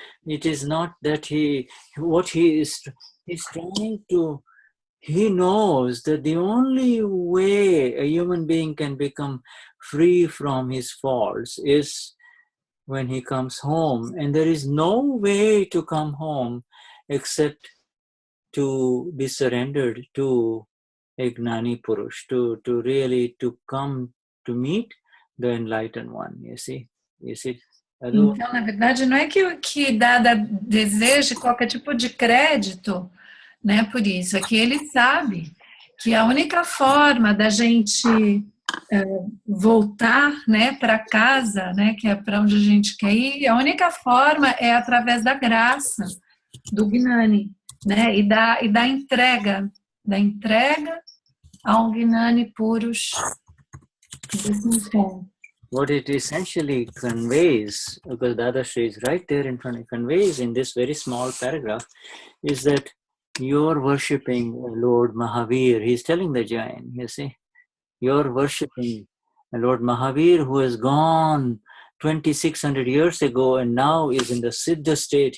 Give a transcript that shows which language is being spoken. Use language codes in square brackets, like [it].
[en] It is not that he's trying to, he knows that the only way a human being can become free from his faults is when he comes home. And there is no way to come home except to be surrendered to a Gnani Purush, to really to come to meet the enlightened one, you see. [pt] Então, na verdade, não é que Dada deseje qualquer tipo de crédito, né, por isso, é que ele sabe que a única forma da gente voltar, né, para casa, né, que é para onde a gente quer ir, a única forma é através da graça do Gnani, né, e da entrega ao Gnani Purush desse encontro. [en] What it essentially conveys, because Dadashri is right there in front, it conveys in this very small paragraph, is that you're worshipping Lord Mahavir. He's telling the Jain, you see, you're worshipping Lord Mahavir, who has gone 2,600 years ago and now is in the Siddha state.